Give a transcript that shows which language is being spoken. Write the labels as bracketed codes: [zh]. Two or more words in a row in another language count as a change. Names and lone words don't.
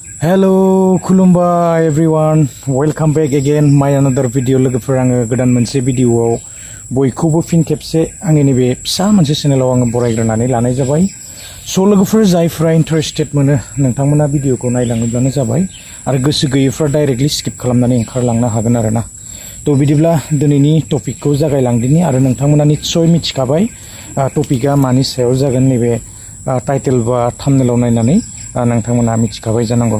[en] Hello, Kulumba everyone. Welcome back again. My another video. [brx] लोगोफोर आङो गोदान मोनसे भिडियोआव बयखौबो फिन खेबसे आंनि नैबे फिसा मोनसे चेनेलाव आङो बरायग्रोनानै लानाय जाबाय। स' लोगोफोर जायफ्रा इन्टारेस्टेड मोनो नोंथांमोना भिडियोखौ नायलाङोब्लानो जाबाय आरो गोसो गैयैफ्रा [en] directly skip [brx] खालामनानै ओंखारलांनो हागोन आरोना। थ' बिदिब्ला दिनैनि टपिकखौ जागायलांदिनि आरो नोंथांमोना निस्सय मिथिखाबाय टपिकआ मानि सायाव जागोन नैबे टाइटेल बा थाम्बनेलाव नायनानै नोंथांमोना मिथिखाबाय जानांगौ।